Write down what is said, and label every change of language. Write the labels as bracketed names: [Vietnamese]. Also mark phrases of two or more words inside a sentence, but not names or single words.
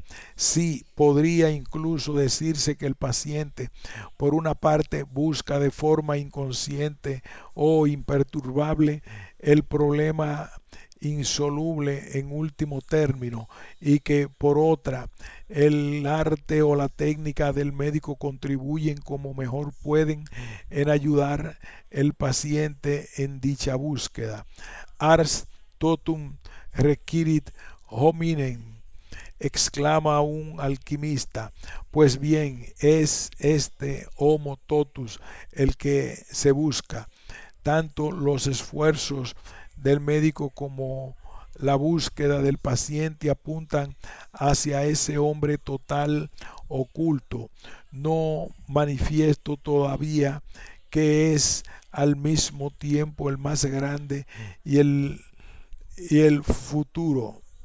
[Spanish] Sí, podría incluso decirse que el paciente, por una parte, busca de forma inconsciente o imperturbable el problema insoluble en último término, y que por otra, el arte o la técnica del médico contribuyen como mejor pueden en ayudar el paciente en dicha búsqueda. [Latin] Ars totum requirit hominem, [Spanish] exclama un alquimista. Pues bien, es este [Latin] homo totus [Spanish] el que se busca. Tanto los esfuerzos del médico como la búsqueda del paciente apuntan hacia ese hombre total, oculto, no manifiesto todavía, que es al mismo tiempo el más grande y el futuro.